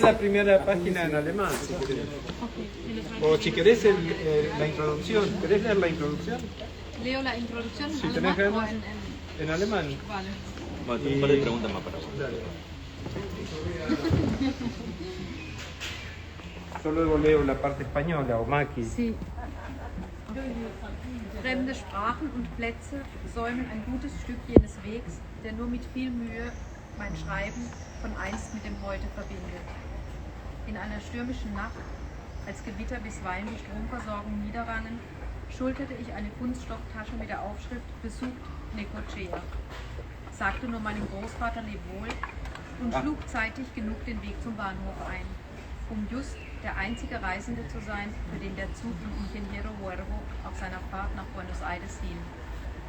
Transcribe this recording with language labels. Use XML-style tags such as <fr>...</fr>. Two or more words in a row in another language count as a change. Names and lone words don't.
<es>la primera página en alemán, si querés. O si querés la introducción. ¿Querés leer la introducción? Leo la introducción Si en tenés alemán o ganas. En alemán. Vale. Bueno, un par de preguntas más para vos. Dale. Yo luego leo la parte española o Maki. Sí.</es> <de>Fremde Sprachen und Plätze säumen ein gutes Stück jenes Wegs, der nur mit viel Mühe mein Schreiben von einst mit dem Heute verbindet. In einer stürmischen Nacht, als Gewitter bisweilen die Stromversorgung niederrangen, schulterte ich eine Kunststofftasche mit der Aufschrift Besucht Necochea, sagte nur meinem Großvater Lebewohl und schlug zeitig genug den Weg zum Bahnhof ein, um just der einzige Reisende zu sein, für den der Zug von Ingeniero Huervo auf seiner Fahrt nach Buenos Aires hielt.</de>